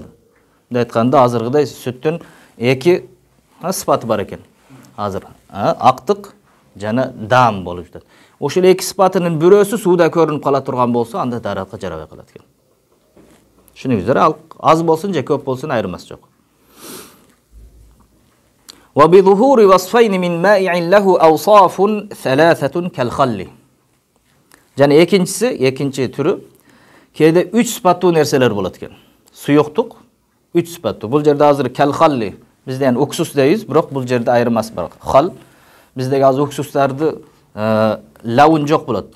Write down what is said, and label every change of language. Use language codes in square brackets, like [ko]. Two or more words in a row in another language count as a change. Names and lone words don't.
[ky] Мындай айтканда, азыргыдай сүттүн эки сыпаты бар экен. Азыр актык жана даам болуп жатат. Ошол эки сыпатынын бирөөсү сууда көрүнүп кала турган болсо, анда даратка жарабай калат экен. Түшүнүңүздөр, ал аз болсун же көп болсун айырмасы жок. [ar] وبظهور وصفين من مائع له أوصاف ثلاثة كالخل. [ky] Жана экинчи түрү кээде 3 сыпаттуу нерселер болот экен. Суюктук 3 сыпаттуу. Бул жерде азыр кал-халли бизден уксус дейбиз, бирок бул жерде айырмасы бар. Хал биздеги азыр уксустарды лаун жок болот.